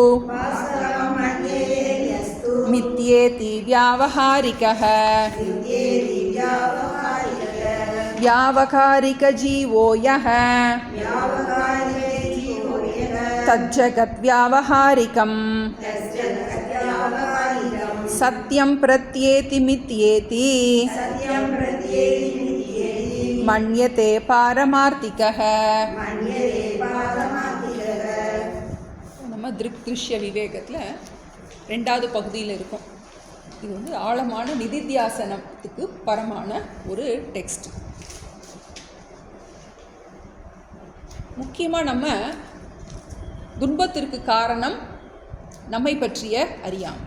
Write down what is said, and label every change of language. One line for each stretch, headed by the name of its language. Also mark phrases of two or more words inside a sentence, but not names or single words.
Sanskrit: मिथ्येति व्यावहारिकः व्यावहारिकजीवो यः तज्जगत् व्यावहारिकं सत्यं प्रत्येति मिथ्येति मन्यते पारमार्थिकः.
Tamil: நம்ம திருஷ்ய விவேகத்தில் 2வது பகுதியில் இருக்கும். இது வந்து ஆழமான நிதித்தியாசனத்துக்கு பரமான ஒரு டெக்ஸ்ட். முக்கியமாக நம்ம துன்பத்திற்கு காரணம் நம்மை பற்றிய அறியாமை.